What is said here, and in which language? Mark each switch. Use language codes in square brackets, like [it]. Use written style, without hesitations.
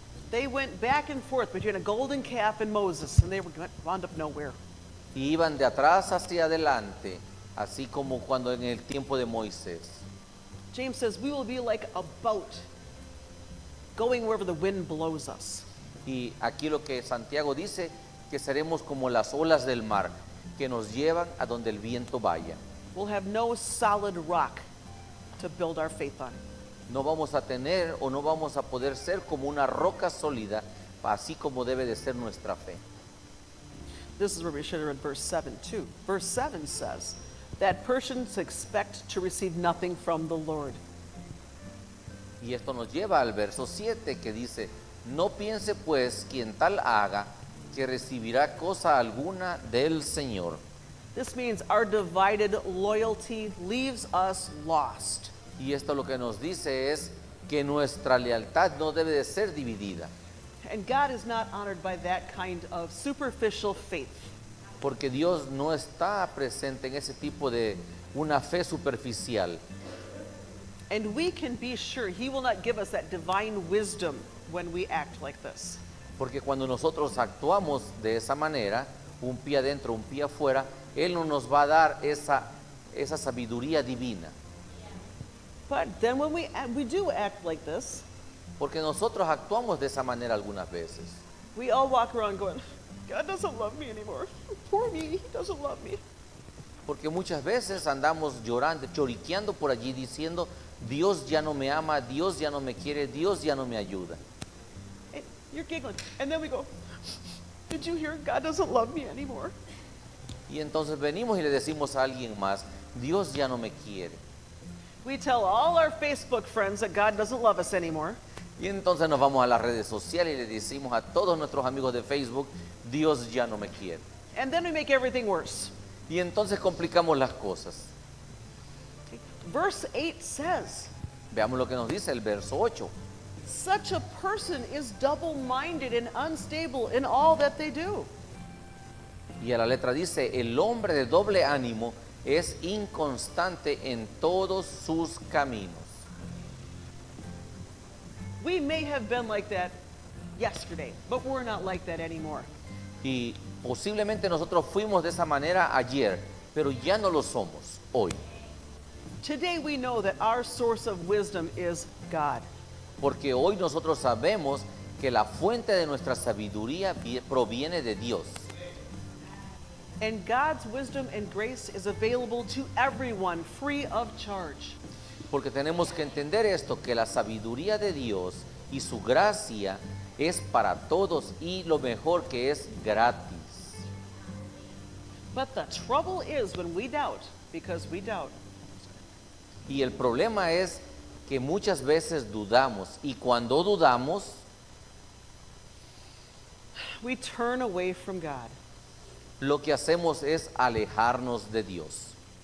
[en] They went back and forth between a golden calf and Moses, and they wound up nowhere. [es] Y iban de atrás hacia adelante, así como cuando en el tiempo de Moisés. [en] James says we will be like a boat going wherever the wind blows us. [es] Y aquí lo que Santiago dice, que seremos como las olas del mar, que nos llevan a donde el viento vaya. [en] We'll have no solid rock to build our faith on. [es] No vamos a tener o no vamos a poder ser como una roca sólida, así como debe de ser nuestra fe. [en] This is where we should have read verse 7 too. Verse 7 says that persons expect to receive nothing from the Lord. [es] Y esto nos lleva al verso 7 que dice, no piense pues quien tal haga que recibirá cosa alguna del Señor. [en] This means our divided loyalty leaves us lost. [es] Y esto lo que nos dice es que nuestra lealtad no debe de ser dividida, [en] And God is not honored by that kind of superficial faith. [es] porque Dios no está presente en ese tipo de una fe superficial. [en] And we can be sure He will not give us that divine wisdom when we act like this. [es] Porque cuando nosotros actuamos de esa manera, un pie adentro, un pie afuera, Él no nos va a dar esa sabiduría divina. [en] But then when we do act like this, [es] Porque nosotros actuamos de esa manera algunas veces. [en] we all walk around going, God doesn't love me anymore. Poor me, He doesn't love me. [es] Porque muchas veces andamos llorando, choriqueando por allí diciendo, Dios ya no me ama, Dios ya no me quiere, Dios ya no me ayuda. [en] And you're giggling. And then we go, did you hear? God doesn't love me anymore. [es] Y entonces venimos y le decimos a alguien más, Dios ya no me quiere. [en] We tell all our Facebook friends that God doesn't love us anymore. [es] Y entonces nos vamos a las redes sociales y le decimos a todos nuestros amigos de Facebook, Dios ya no me quiere. [en] And then we make everything worse. [es] Y entonces complicamos las cosas. [en] Verse 8 says, [es] Veamos lo que nos dice el verso 8. [en] such a person is double-minded and unstable in all that they do. [es] Y a la letra dice, el hombre de doble ánimo es inconstante en todos sus caminos. [en] We may have been like that yesterday, but we're not like that anymore. [es] Y posiblemente nosotros fuimos de esa manera ayer, pero ya no lo somos hoy. [en] Today we know that our source of wisdom is God. [es] Porque hoy nosotros sabemos que la fuente de nuestra sabiduría proviene de Dios. [en] And God's wisdom and grace is available to everyone free of charge. [es] Porque tenemos que entender esto, que la sabiduría de Dios y su gracia es para todos y lo mejor que es gratis. [en] But the trouble is when we doubt, because we doubt. [es] Y el problema es que muchas veces dudamos y cuando dudamos [en] We turn away from God. [es] lo que hacemos es alejarnos de Dios.